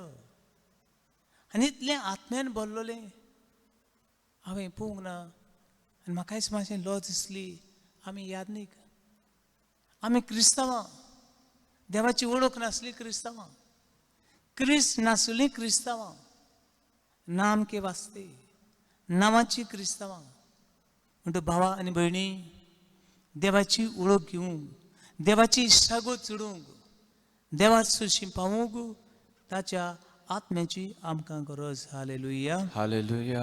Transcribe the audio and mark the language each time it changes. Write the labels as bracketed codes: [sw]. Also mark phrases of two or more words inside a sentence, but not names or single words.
[kok] आनी इतलें आत्म्यान भरलोलें हांवें पळोवंक ना. आनी म्हाकायच मातशें लज दिसली. आमी यादनीक, आमी क्रिस्तांवां, देवाची वळख नासली क्रिस्तांवां, क्रिस्त नासली क्रिस्तांवां, [hi] नाम के वास्ते [kok] नांवाची क्रिस्तांवां. म्हणटून भावा आनी भयणी, देवाची वळख घेवंक, देवाची इश्टागत जोडूंक, देवा सुशी पावूंक ताच्या आत्म्याची आमकां गरज. हालेलुया, हालेलुया,